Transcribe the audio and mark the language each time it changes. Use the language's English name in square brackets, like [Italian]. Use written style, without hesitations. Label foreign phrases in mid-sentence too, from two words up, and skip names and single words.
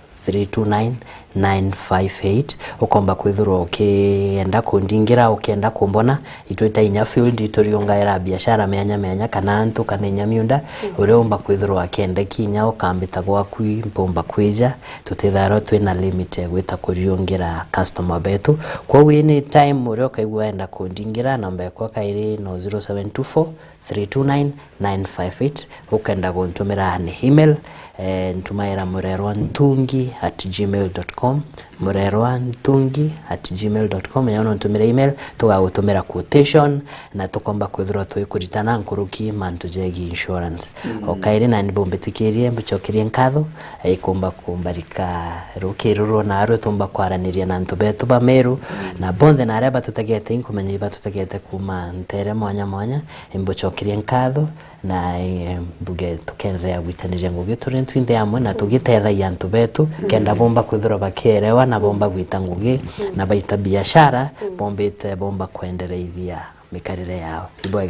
[Meru] 329 ukomba kwithurwa ukienda kundingira ukienda kumbona itwita inya field ituriongaira biashara meanya kana antu kana inya miunda uri umba kwithurwa kende kinya ukambita gwaku mpomba kwija tutitharo twina limit gwita kuriongira customer betu kwa wini time uri ukaigwa enda kundingira namba yakwa kairi no 0724 329 958 ukenda guntumira ni email ntumaira murerwantungi@gmail.com murerwantungi@gmail.com yana ntumira email tugagutumira quotation na tukomba kwithirwa twikuritana nkuruki mantu jegi insurance okaire na nibombetikirie mbuchokirie nkatho ikomba kumbarika rukirurwo na aro tumba kwaraniria na ntu betu ba Meru na bonde na areba tutegete inkumenya iba tutegete kuma ntere mwanya imbuchokirie nkatho na buge tukenrea gwitaniria ngugi turi twinde amwe na tugitethaia antu betu kenda bomba kwithirwa bakerewa na bomba gwita ngugi na baita biashara bomba kuendelea mikarire yao ibwega